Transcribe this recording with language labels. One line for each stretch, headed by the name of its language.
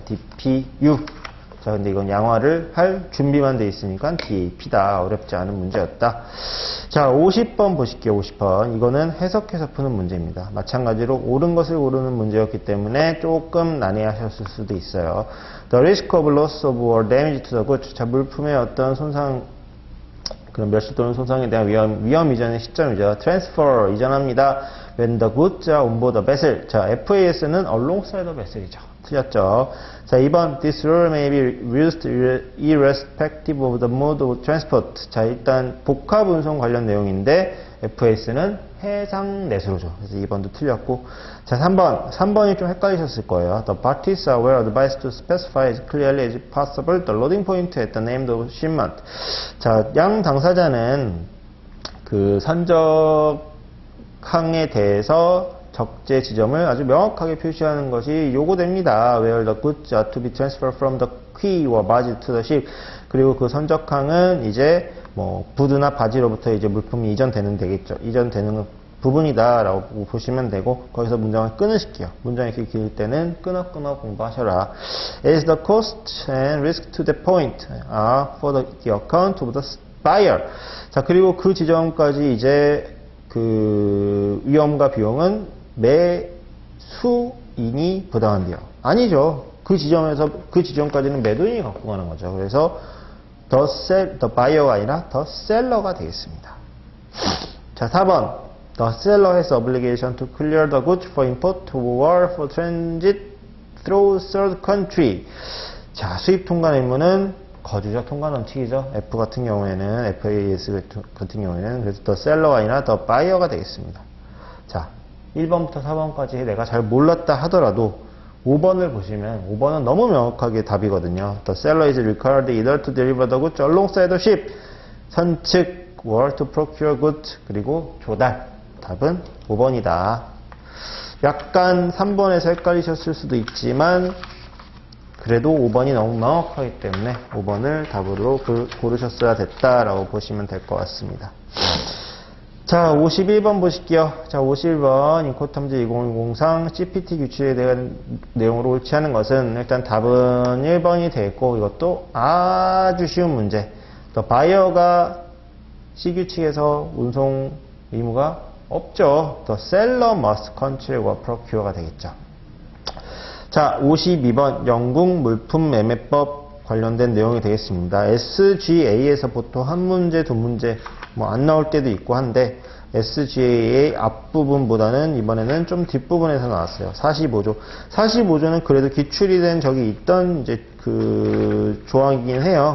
English: DPU.
Korean: 자, 근데 이건 양화를 할 준비만 돼 있으니까 DAP다. 어렵지 않은 문제였다. 자, 50번 보실게요. 50번. 이거는 해석해서 푸는 문제입니다. 마찬가지로 옳은 것을 고르는 문제였기 때문에 조금 난해하셨을 수도 있어요.
English: The risk of loss of or damage to the goods.
Korean: 자, 물품의 어떤 손상, 그런 멸실 또는 손상에 대한 위험 이전의 시점이죠. transfer, 이전합니다.
English: when the goods are on board the vessel.
Korean: 자, FAS는
English: alongside the vessel이죠. 틀렸죠. 자, 2번 this rule may be used irrespective of the mode of transport.
Korean: 자, 일단 복합 운송 관련 내용인데 FAS는 해상 내수로죠. 그래서 2번도 틀렸고. 자, 3번이 좀 헷갈리셨을 거예요.
English: The parties are well advised to specify as clearly as possible the loading point at the name of shipment.
Korean: 자, 양 당사자는 그 선적항에 대해서 적재 지점을 아주 명확하게 표시하는 것이 요구됩니다.
English: Where the goods are to be transferred from the quay or barge to the ship.
Korean: 그리고 그 선적항은 이제 뭐 부두나 바지로부터 이제 물품이 이전되는 부분이다라고 보시면 되고 거기서 문장을 끊으실게요. 문장이 이렇게 길 때는 끊어 공부하셔라.
English: As the cost and risk to the point are for the account of the buyer.
Korean: 자, 그리고 그 지점까지 이제 그 위험과 비용은 매수인이 부담한대요. 아니죠. 그 지점까지는 매도인이 갖고 가는 거죠. 그래서 the buyer가 아니라 the seller가 되겠습니다. 자, 4번.
English: The seller has obligation to clear the goods for import or for transit through third country.
Korean: 자, 수입 통관 의무는 거주자 통관 원칙이죠. F 같은 경우에는, FAS 같은 경우에는, 그래서 the seller가 아니라 the buyer가 되겠습니다. 자, 1번부터 4번까지 내가 잘 몰랐다 하더라도 5번을 보시면 5번은 너무 명확하게 답이거든요.
English: The seller is required either to deliver the goods alongside the ship,
Korean: 선측,
English: or to procure goods,
Korean: 그리고 조달. 답은 5번이다. 약간 3번에서 헷갈리셨을 수도 있지만 그래도 5번이 너무 명확하기 때문에 5번을 답으로 고르셨어야 됐다라고 보시면 될 것 같습니다. 자, 51번 보실게요. 자, 51번 인코텀즈 2010상 CPT 규칙에 대한 내용으로 옳지 않은 것은 일단 답은 1번이 되어 있고 이것도 아주 쉬운 문제. 또 바이어가 C 규칙에서 운송 의무가 없죠.
English: The seller must control or procure가 되겠죠.
Korean: 자, 52번 영국 물품 매매법 관련된 내용이 되겠습니다. SGA에서 보통 한 문제, 두 문제 뭐 안 나올 때도 있고 한데 SGA의 앞부분보다는 이번에는 좀 뒷부분에서 나왔어요. 45조. 45조는 그래도 기출이 된 적이 있던 이제 그 조항이긴 해요.